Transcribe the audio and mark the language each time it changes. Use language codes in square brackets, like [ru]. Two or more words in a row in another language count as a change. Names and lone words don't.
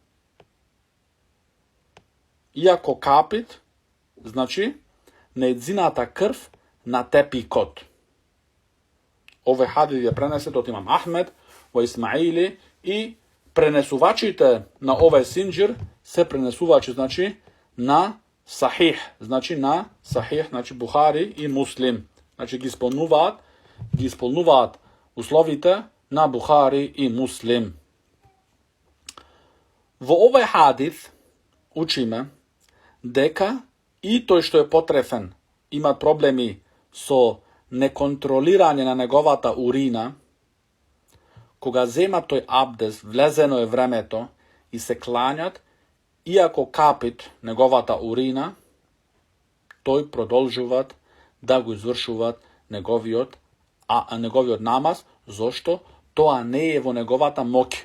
[mk] Иако капит, значи, нејзината крв на тепикот. Овој хадис ја пренесет од имам Ахмед во Исмаили и пренесувачите на овој синџир се пренесувачи, значи, на Сахих, значи на Сахих, значи Бухари и Муслим. Znači ги исполнуваат условите на Бухари и Муслим. Во овој хадис учиме дека и тој што е потрефен има проблеми со неконтролирање на неговата урина, кога зема тој абдес, влезено е времето и се кланјат, иако капит неговата урина, тој продолжуваат да го извршуваат неговиот намаз, зошто тоа не е во неговата моќ.